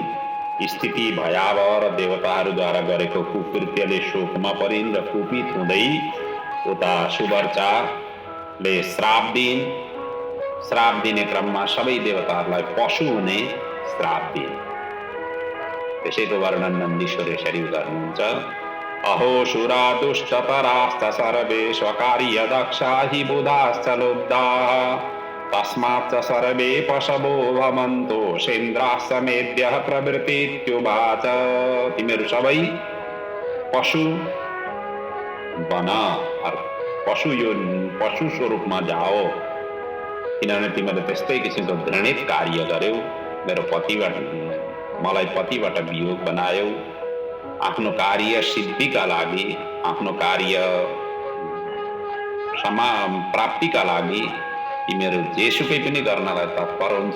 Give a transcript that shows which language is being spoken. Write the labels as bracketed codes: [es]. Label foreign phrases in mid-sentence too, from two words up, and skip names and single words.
[ne] स्थिति भयावह र देवताहरूद्वारा गरेको कुकृत्यले शोकमा परिन् र कुपित हुँदै उता सुवर्चाले श्राप दिइन्। श्राप दिने क्रममा सबै देवताहरूलाई पशु हुने श्राप दिइन्। त्यसैको वर्णन नन्दीश्वर यसरी गर्नुहुन्छ। [sa] अहो सुरा दुष्टतरास्त सर्वे स्वकार्य दक्षा हि बुधाश्च लुब्धाः तस्मात् च सर्वे पशवो भवन्तो सेन्द्राः समेद्यः प्रवृत्तित्युवाच। [ne] तिमीहरू सबै पशु बन, पशु स्वरूपमा जाओ, किनभने तिमीले त्यस्तै किसिमको घृणित कार्य गर्यौ। मेरो पतिबाट मलाई पतिबाट वियोग बनायौ आफ्नो कार्य सिद्धिका लागि, आफ्नो कार्य प्राप्तिका लागि तिमीहरू जेसुकै पनि गर्नलाई तत्पर हुन्छौ।